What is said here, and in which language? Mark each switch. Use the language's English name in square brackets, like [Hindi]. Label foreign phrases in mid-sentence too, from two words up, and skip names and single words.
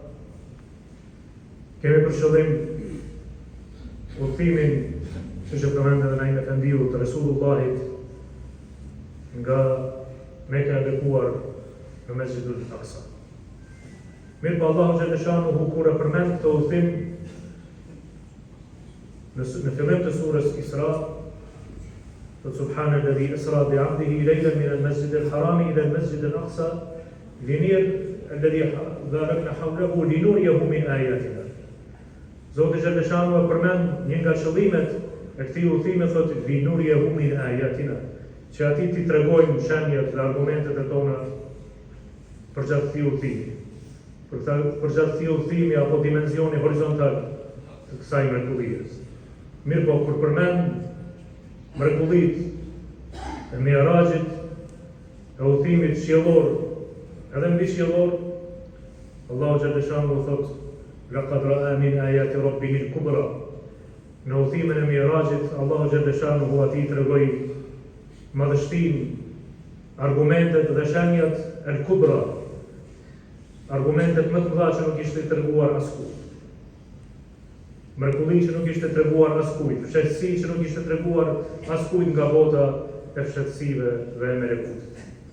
[Albanian] kemi për qëllim udhëtimin që përmendën edhe Naim Efendiu të Resulullahit nga Mekka e bekuar në Mesjidul Aqsa. Mirë po Allahu xhaleshanuhu kur e përmend këtë udhëtim në fillim të surës Isra, [Arabic] سبحان الذي أسرى بعبده ليلا من المسجد الحرام إلى المسجد الأقصى الذي باركنا حوله لنريه من آياتنا. [Albanian] Zoti xhaleshanuhu përmend një nga qëllimet e këtij udhëtimi, thotë [Arabic] لنريه من آياتنا, [Albanian] që ati t'i tregojmë shenjat dhe argumentet e tona për gjatë këtij udhëtimi. Për gjatë këtij udhëtimi apo dimensioni horizontal të kësaj mrekullie. Mirë po kur përmend mrekullit e Mi'rajit, e udhëtimit qiellor, edhe mbi qiellor, Allahu xhaleshanuhu thotë [Arabic] لقد رأى من آيات ربه الكبرى. [Albanian] Në udhëtimin e Mi'rajit, Allahu xhaleshanuhu atij tregoi madhështinë, argumentet dhe shenjat al-kubra, argumentet më të mëdha që nuk ishte treguar askujt. Mrekulli që nuk ishte treguar askujt, fshehtësi që nuk ishte treguar askujt nga bota e fshehtësive dhe e melekutit.